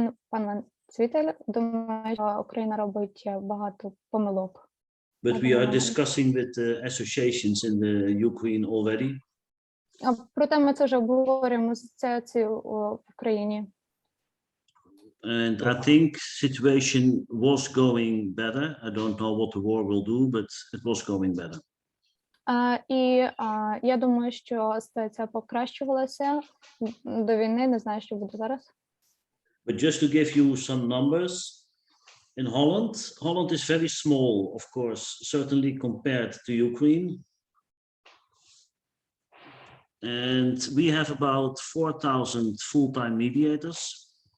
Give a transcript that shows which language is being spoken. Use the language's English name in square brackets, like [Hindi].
[Ukrainian] Пан Цвітель думає, що Україна робить багато помилок. [English] But we are discussing with the associations in the Ukraine already. [Ukrainian] Проте ми це вже обговорюємо з асоціацією в Україні. [English] And I think situation was going better. I don't know what the war will do, but it was going better. [Ukrainian] І я думаю, що ситуація покращувалася до війни. Не знаю, що буде зараз. [English] But just to give you some numbers, in Holland, Holland is very small, of course, certainly compared to Ukraine. And we have about 4,000 full-time mediators.